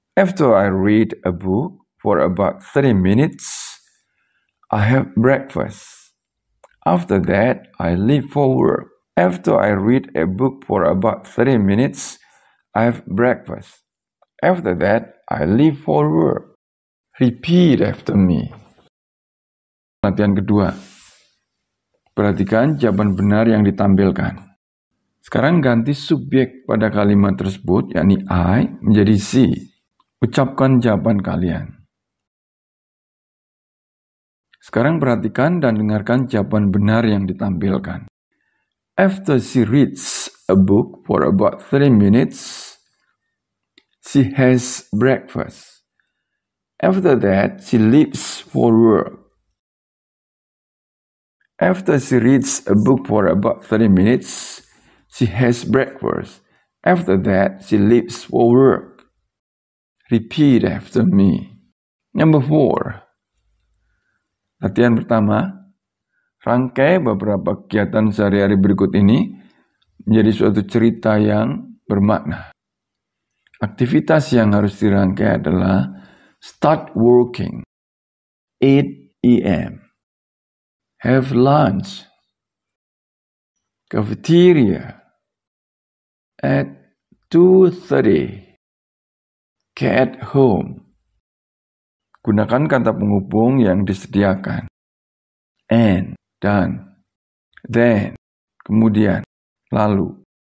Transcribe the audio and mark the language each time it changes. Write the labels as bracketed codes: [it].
[en] After I read a book for about 30 minutes, I have breakfast. After that, I leave for work. After I read a book for about 30 minutes, I have breakfast. After that, I leave for work. Repeat after me. [id] Latihan kedua. Perhatikan jawaban benar yang ditampilkan. Sekarang ganti subjek pada kalimat tersebut, yakni I menjadi she. Ucapkan jawaban kalian. Sekarang perhatikan dan dengarkan jawaban benar yang ditampilkan. [en] After she reads a book for about 30 minutes, she has breakfast. After that, she leaves for work. After she reads a book for about 30 minutes, she has breakfast. After that, she leaves for work. Repeat after me. Number 4. [id] Latihan pertama. Rangkai beberapa kegiatan sehari-hari berikut ini menjadi suatu cerita yang bermakna. Aktivitas yang harus dirangkai adalah [en] start working 8 a.m. Have lunch, cafeteria at 2:30, get home. [id] Gunakan kata penghubung yang disediakan. And, dan, then, kemudian, lalu.